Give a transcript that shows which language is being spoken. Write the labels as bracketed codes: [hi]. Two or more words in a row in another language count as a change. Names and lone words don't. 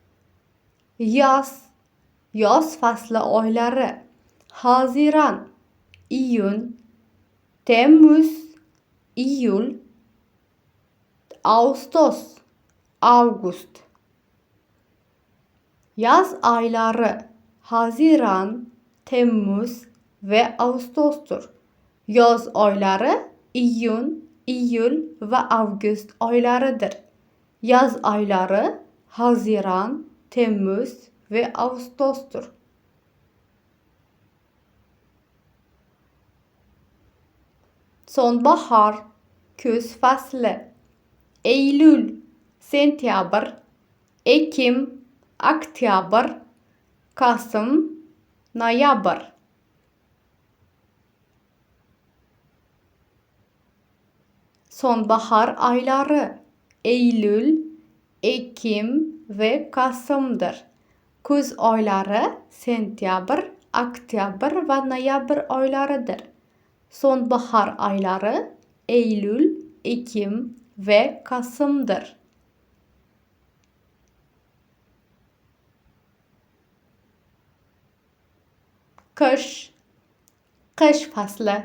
[tr] Yaz faslı ayları Haziran, iyun, Temmuz, iyul, Ağustos, Avgust. Yaz ayları Haziran, Temmuz, ve Ağustos'tur. [uz] Yoz ayları iyun, iyul ve Avgust aylarıdır. [tr] Yaz ayları Haziran, Temmuz ve Ağustos'tur. Sonbahar, kuz faslı. Eylül, sentyabr, Ekim, oktyabr, Kasım, noyabr. Sonbahar ayları Eylül, Ekim ve Kasım'dır. [uz] Kuz ayları sentyabr, oktyabr ve noyabr aylarıdır. [tr] Sonbahar ayları Eylül, Ekim ve Kasım'dır. Kış, kış faslı.